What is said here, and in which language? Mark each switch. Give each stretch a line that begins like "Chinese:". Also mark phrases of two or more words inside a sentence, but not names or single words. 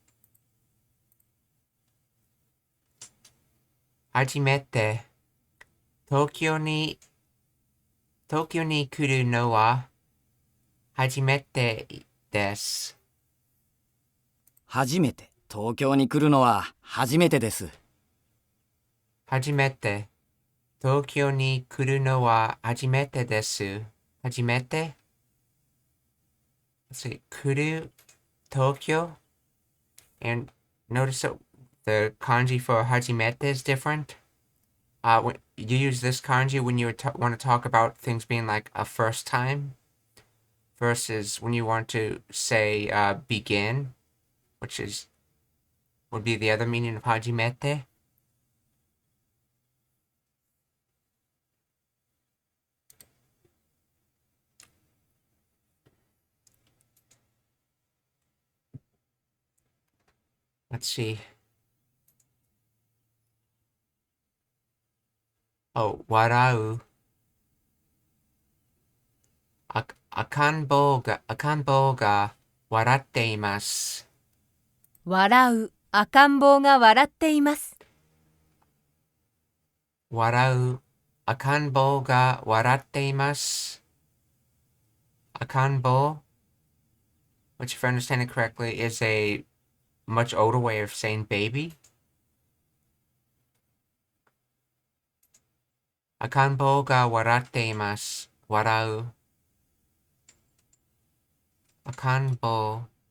Japanese: 初めて、東京に来るのは初めてです。初めて、東京に来るのは初めてです。初めて、東京に来るのは初めてです. Hajimete?
English: Let's see.
Japanese: Kuru, Tokyo.
English: And notice that the kanji for hajimete is different. When you use this kanji when you want to talk about things being like a first time, versus when you want to say begin, which would be the other meaning of hajimete. Let's see.
Japanese: Oh, warau. 赤ん坊が笑っています. 笑う。赤ん坊が笑っています。 Warau. 赤ん坊が笑っています. Akanbo,
English: which if I understand it correctly, is a much older way of saying baby.
Japanese: 赤ん坊が笑っています. 笑う。赤ん坊.